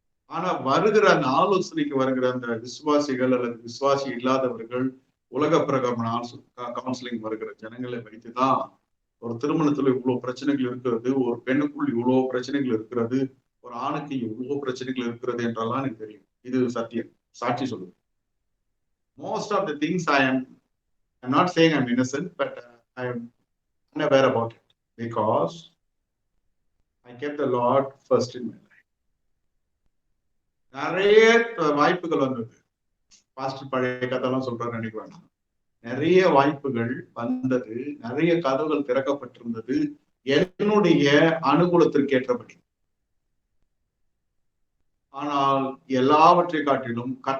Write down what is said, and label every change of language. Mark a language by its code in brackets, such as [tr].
[ta] ஆனா வருகிற அந்த ஆலோசனைக்கு வருகிற அந்த விசுவாசிகள் அல்லது விசுவாசி இல்லாதவர்கள், உலக பிரகமன கவுன்சிலிங் வருகிற ஜனங்களை வைத்துதான் ஒரு திருமணத்துல இவ்வளவு பிரச்சனைகள் இருக்கிறது, ஒரு பெண்ணுக்குள் இவ்வளவு பிரச்சனைகள் இருக்கிறது, ஒரு ஆணுக்கு இவ்வளவு பிரச்சனைகள் இருக்கிறது என்றெல்லாம் எனக்கு தெரியும். இது சத்தியம், சாட்சி சொல்லுது. [en] Most of the things I'm not saying I'm innocent, but I'm unaware about it because I kept the Lord first in my life. [ta] நிறைய வாய்ப்புகள் வந்தது. பாஸ்டர் பழைய கதையெல்லாம் சொல்றாரு நினைக்க வேண்டாம். நிறைய வாய்ப்புகள் வந்தது, நிறைய கதவுகள் திறக்கப்பட்டிருந்தது என்னுடைய அனுகூலத்திற்கு ஏற்றபடி. ஆனால் எல்லாவற்றை காட்டிலும்